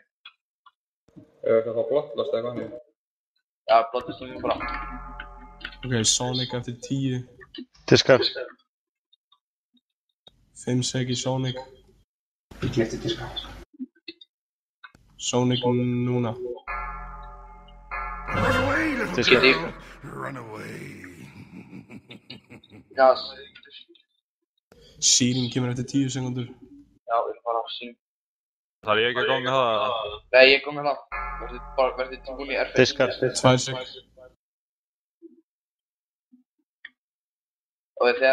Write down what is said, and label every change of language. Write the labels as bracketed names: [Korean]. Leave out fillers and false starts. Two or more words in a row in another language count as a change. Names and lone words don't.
[Icelandic] Það fá blottlast eða hvað? Já, blottast það bara. Ok, Sonic eftir 10. Diskar. 5 sek í Sonic. Ég gleypti diska. Sonic núna. [English] Run away, little [Icelandic] Diskar. [English] girl. Run away. [Icelandic] Já, Searing kemur eftir 10 sekundur. já, við erum bara á sín. Þarf ég ekki að ganga það? Nei, ég gonga það. Verður tilbúin í Airface. Diskar. 2 sek. Og þegar